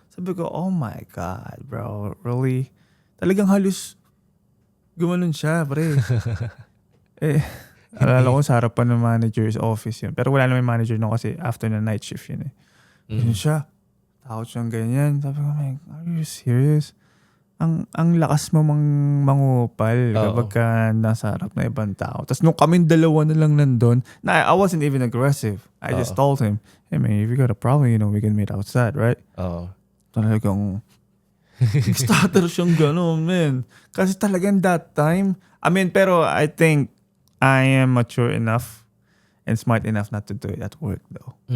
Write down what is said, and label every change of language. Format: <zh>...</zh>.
<tl>Sabi ko,</tl> <en>oh my God, bro. Really?</en> <tl>Talagang halos gumanon siya, pre. Alala ko sa harapan ng manager's office yun. Pero wala naman manager no kasi after na night shift yun eh. Yun siya. Takot siyang ganyan. Sabi ko,</tl> <en>man, are you serious?</en> <tl>Ang lakas mo mangupal kapag ka nasa harap na ibang tao. Tapos nung kaming dalawa na lang nandun,</tl> <en>I wasn't even aggressive. I just told him, hey man, if you got a problem, we can meet outside, right?</en> <tl>Talagang starter siyang gano'n, man. Kasi talagang</tl> <en>that time,</en> <tl>pero</tl> <en>I think I am mature enough and smart enough not to do it at work though.</en>